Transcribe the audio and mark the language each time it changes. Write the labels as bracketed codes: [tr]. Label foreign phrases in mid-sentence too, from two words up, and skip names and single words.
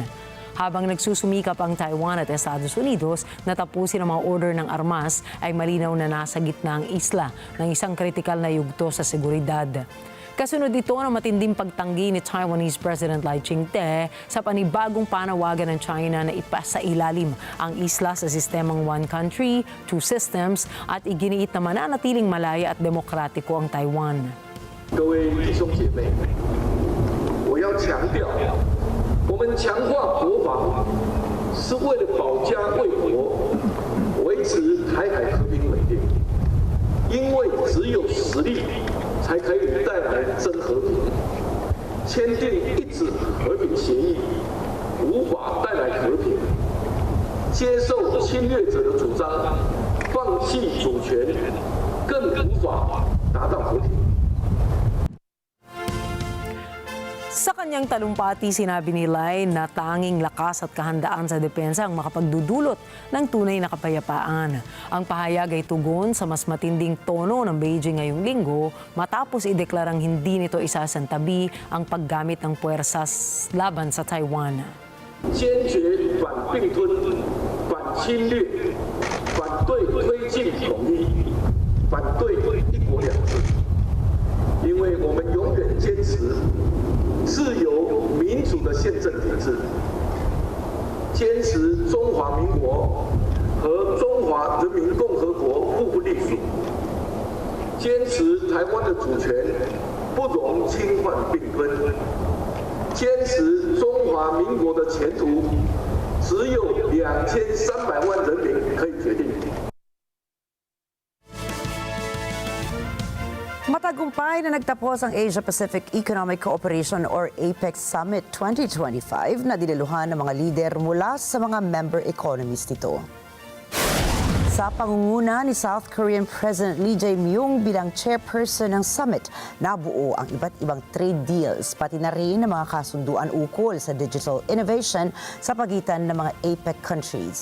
[tl] Habang nagsusumikap ang Taiwan at Estados Unidos na tapusin ang mga order ng armas, ay malinaw na nasa gitna ang isla ng isang kritikal na yugto sa seguridad. Kasunod ito ng matinding pagtanggi ni [en] Taiwanese President [tl] Lai Ching-te sa panibagong panawagan ng China na ipasa ilalim ang isla sa sistemang [en] one country, two systems [tl] at iginiit na mananatiling malaya at demokratiko ang Taiwan. [zh] 各位弟兄姐妹，我要强调，我们强化国防是为了保家卫国，维持台海和平稳定。因为只有实力才可以带来真和平。签订一纸和平协议无法带来和平，接受侵略者的主张，放弃主权，更无法达到和平。 [tl] Sa kanyang kanyang talumpati, sinabi ni Lai na tanging lakas at kahandaan sa depensa ang makapagdudulot ng tunay na kapayapaan. Ang pahayag ay tugon sa mas matinding tono ng Beijing ngayong linggo matapos ideklarang hindi nito isasantabi ang paggamit ng puwersas laban sa Taiwan. [zh] 坚决反并吞、反侵略、反对推进统一、反对一国两制，因为我们永远坚持自由民主的宪政体制，坚持中华民国和中华人民共和国互不隶属，坚持台湾的主权不容侵犯并吞。坚持中华民国的前途，只有2300万人民可以决定。 [tl] Matagumpay na nagtapos ang Asia-Pacific Economic Cooperation or APEC Summit 2025 na dinaluhan ng mga lider mula sa mga [en] member economies [tl] nito. Sa pangunguna ni [en] South Korean President [tl] Lee Jae-myung bilang chairperson ng summit, nabuo ang iba't ibang [en] trade deals [tl] pati na rin ng mga kasunduan ukol sa [en] digital innovation [tl] sa pagitan ng mga [en] APEC countries.